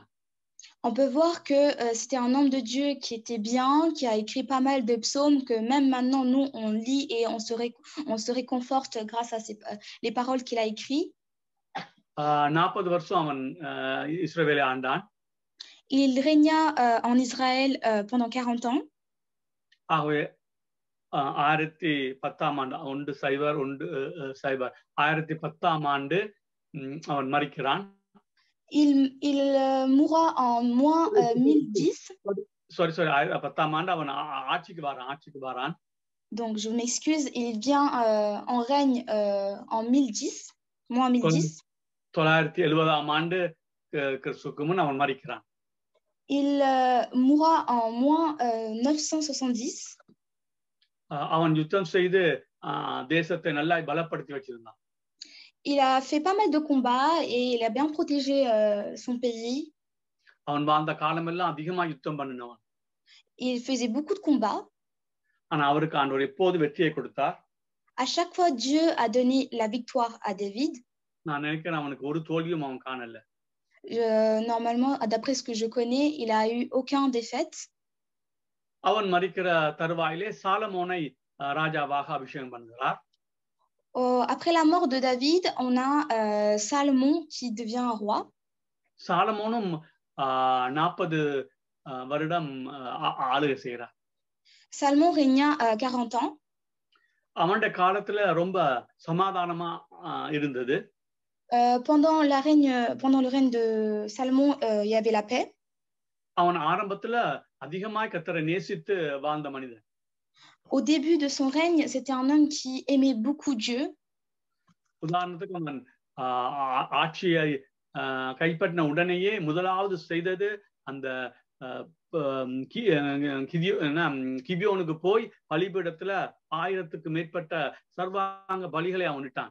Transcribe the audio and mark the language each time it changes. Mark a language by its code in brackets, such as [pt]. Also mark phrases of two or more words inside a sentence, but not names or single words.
[fr] On peut voir que c'était un homme de Dieu qui était bien, qui a écrit pas mal de psaumes, que même maintenant, nous, on lit et on se réconforte grâce à les paroles qu'il a écrites. [ta] 40 வருஷம் அவன் இஸ்ரவேலை ஆண்டான். [fr] Il régna en Israël pendant 40 ans. [ta] ஆகவே 1010 ஆண்டு 1010 ஆண்டு அவன் மரிக்கிறான். [fr] Il mourra en moins 1010. [ta] Sorry 10 ஆண்டு அவன் ஆட்சிக்கு வரான். [fr] Donc je m'excuse, il vient en règne en 1010, moins 1010. [ta] 970 ஆண்டு கிறிஸ்துவுக்கு முன் அவன் மரிக்கிறான். [fr] Il mourra en moins 970. [ta] அவன் யுத்தம் செய்து தேசத்தை நல்லா பலப்படுத்தி வச்சிருந்தான். [fr] Il a fait pas mal de combats et il a bien protégé son pays. [ta] அவன் வாழ்ந்த காலமெல்லாம் அதிகமா யுத்தம் பண்ணினவன். [fr] Il faisait beaucoup de combats. [ta] ஆனா அவருக்கு ஆண்டவர் எப்போது வெற்றியை கொடுத்தார்? [fr] À chaque fois, Dieu a donné la victoire à David. [ta] நான் நினைக்கிறேன் அவனுக்கு ஒரு தோல்வியும் அவன் காணல. [fr] Normalement, d'après ce que je connais, il a eu aucun défaite. [ta] அவன் மரிக்கிற தருவாயிலே சாலமோனை ராஜாவாக அபிஷேகம் பண்ணுகிறார். [fr] Après la mort de David, on a Salomon qui devient un roi. [ta] சாலமோனும் 40 வருடம் ஆளுகை செய்கிறார். [fr] Salomon régna 40 ans. [ta] அவனுடைய காலத்துல ரொம்ப சமாதானமா இருந்தது. [fr] Pendant le règne de Salomon, il y avait la paix. [ta] அவன் ஆரம்பத்துல அதிகமாய் கர்த்தரை நேசித்து வாழ்ந்த மனிதன். [fr] Au début de son règne, c'était un homme qui aimait beaucoup Dieu. [ta] உதாரணத்துக்கு அவன் ஆட்சியை கைப்பற்றின உடனேயே முதலாவது செய்தது அந்த கிபியோனுக்கு போய் பலிபீடத்துல 1000க்கு மேற்பட்ட சர்வாங்க பலிகளை அவன் இட்டான்.